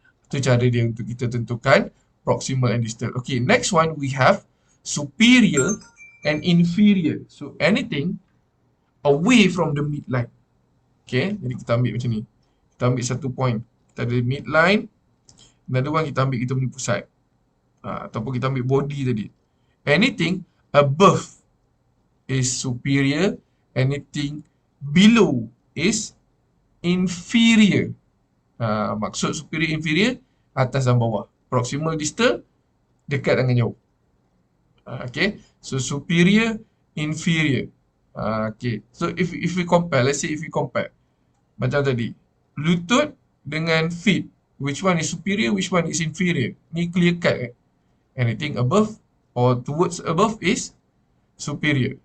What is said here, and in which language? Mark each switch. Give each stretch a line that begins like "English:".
Malay: Itu cara dia untuk kita tentukan proximal and distal.
English: Okay, next one we have superior and inferior. So anything away from the midline.
Malay: Okay, jadi kita ambil macam ni. Kita ambil satu point. Kita ada midline.
English: Another one
Malay: kita ambil kita punya pusat. Ataupun kita ambil body tadi.
English: Anything above is superior. Anything below is inferior.
Malay: Maksud superior inferior, atas dan bawah. Proximal distal, dekat dengan jauh.
English: Okay, so superior inferior. Okay, so if we compare, let's say if we compare
Malay: macam tadi, lutut dengan
English: feet, which one is superior, which one is inferior? Ni clear cut. Anything above or towards above is superior.